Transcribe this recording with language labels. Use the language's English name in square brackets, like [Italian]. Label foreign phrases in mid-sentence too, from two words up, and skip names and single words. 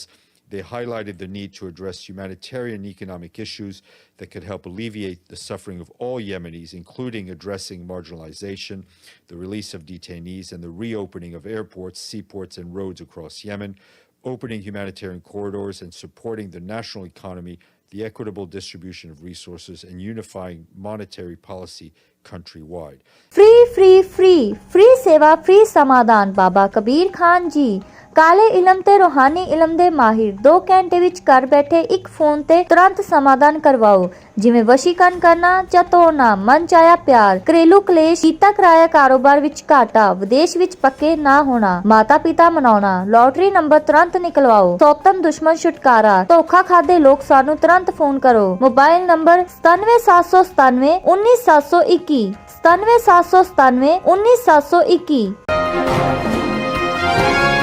[English] They highlighted the need to address humanitarian and economic issues that could help alleviate the suffering of all Yemenis, including addressing marginalization, the release of detainees, and the reopening of airports, seaports, and roads across Yemen, opening humanitarian corridors and supporting the national economy, the equitable distribution of resources, and unifying monetary policy countrywide. [Punjabi] ਫ੍ਰੀ ਸੇਵਾ ਫ੍ਰੀ ਸਮਾਧਾਨ ਬਾਬਾ ਕਬੀਰ ਖਾਨ ਜੀ ਕਾਲੇ ਇਲਮ ਤੇ ਰੂਹਾਨੀ ਇਲਮ ਦੇ ਮਾਹਿਰ 2 ਘੰਟੇ ਵਿੱਚ ਘਰ ਬੈਠੇ ਇੱਕ ਫੋਨ ਤੇ ਤੁਰੰਤ ਸਮਾਧਾਨ ਕਰਵਾਓ ਜਿਵੇਂ ਵਸ਼ੀਕਰਨ ਕਰਨਾ ਜਾਂ ਤੋੜਨਾ ਮਨ ਚਾਹਿਆ ਪਿਆਰ ਘਰੇਲੂ ਕਲੇਸ਼ ਕੀਤਾ ਕਰਾਇਆ ਕਾਰੋਬਾਰ ਵਿੱਚ ਘਾਟਾ ਵਿਦੇਸ਼ ਵਿੱਚ ਪੱਕੇ ਨਾ ਹੋਣਾ ਮਾਤਾ ਪਿਤਾ ਮਨਾਉਣਾ ਲੋਟਰੀ ਨੰਬਰ ਤੁਰੰਤ ਨਿਕਲਵਾਓ ਸੌਤਨ ਦੁਸ਼ਮਣ ਛੁਟਕਾਰਾ ਧੋਖਾ ਖਾਦੇ ਲੋਕ ਸਾਨੂੰ ਤੁਰੰਤ ਫੋਨ ਕਰੋ ਮੋਬਾਈਲ ਨੰਬਰ 97797 19721 97797 19721